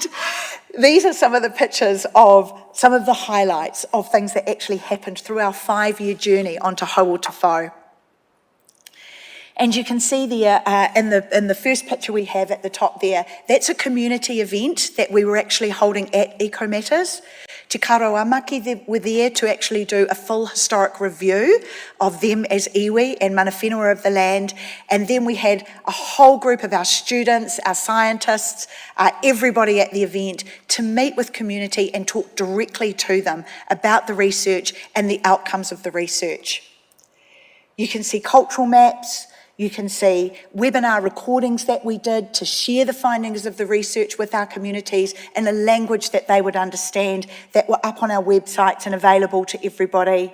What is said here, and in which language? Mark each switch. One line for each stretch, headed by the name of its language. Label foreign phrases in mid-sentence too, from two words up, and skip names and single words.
English: These are some of the pictures of some of the highlights of things that actually happened through our 5-year journey on Te Hau o Te Whau. And you can see there in the first picture we have at the top there, that's a community event that we were actually holding at EcoMatters. Te Karo Amaki were there to actually do a full historic review of them as iwi and
Māori: mana whenua
English: of the land. And then we had a whole group of our students, our scientists, everybody at the event to meet with community and talk directly to them about the research and the outcomes of the research. You can see cultural maps. You can see webinar recordings that we did to share the findings of the research with our communities in a language that they would understand, that were up on our websites and available to everybody.